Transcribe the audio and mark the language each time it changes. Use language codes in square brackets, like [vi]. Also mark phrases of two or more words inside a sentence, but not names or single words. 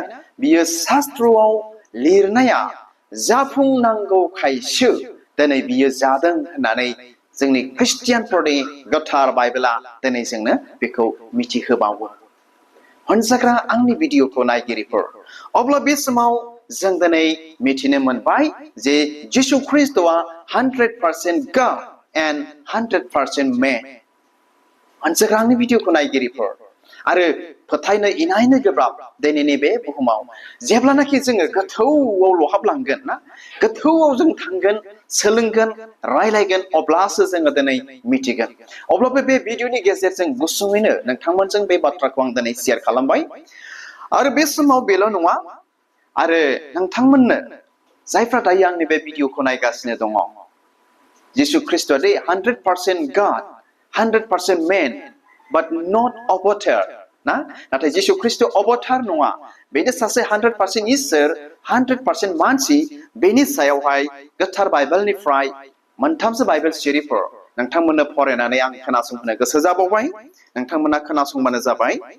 [brx] बियो शास्त्रआव लिरनाया जाफुंनांगौखायसो दिनै बियो जादों होननानै जोंनि ख्रिस्टियानफोरनि गोथार बाइबेला दिनै जोंनो बेखौ मिथिहोबावो। अनजाग्रा आंनि भिडिअखौ नायगिरिफोर, अब्ला बे समाव जों दिनै मिथिनो मोनबाय जे जिसु ख्रिस्ट'आ [en] 100% God and 100% man [brx] अनसोग्रांनि भिडिअखौ नायगिरिफोर आरो फोथायनो इनायनो गोब्राब दिनैनि बे बुहुमाव जेब्लानाखि जोङो गोथौआव लहाबलांगोन ना गोथौआव जों थांगोन सोलोंगोन रायलायगोन अब्लासो जोङो दिनै मिथिगोन अब्लाबो बे भिडिअनि गेजेरजों गुसुङैनो नोंथांमोनजों बे बाथ्राखौ आं दिनै शेयार खालामबाय आरो बे समाव बेल' नङा आरो नोंथांमोननो जायफ्रा दायो आंनि बे भिडिअखौ नायगासिनो दङ जिसु ख्रिस्ट'आ दे [en] 100% God 100% man but not [brx] अबतार ना नाथाय जिसु ख्रिस्ट' अबतार नङा बेनो सासे 100% इसोर 100% मानसि बेनि सायावहाय गोथार बाइबेलनिफ्राय मोनथामसो बाइबेल सिरिफोर नोंथांमोननो फरायनानै आं खोनासंहोनो गोसो जाबावबाय नोंथांमोना खोनासंबानो जाबाय